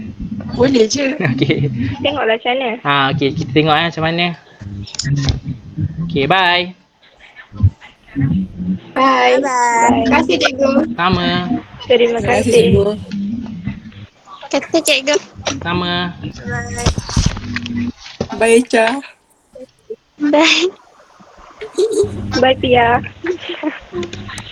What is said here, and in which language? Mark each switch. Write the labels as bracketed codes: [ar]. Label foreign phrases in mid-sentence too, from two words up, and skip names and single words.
[ms] Boleh je. Okey. Tengoklah macam mana. Okey, kita tengok macam mana. Okey, bye. Bye. Bye-bye. Terima kasih cikgu. Sama. Terima Terima kasih kasih. cikgu. Kata cikgu. Sama. Bye. Bye Echa. Bye. Bye Pia.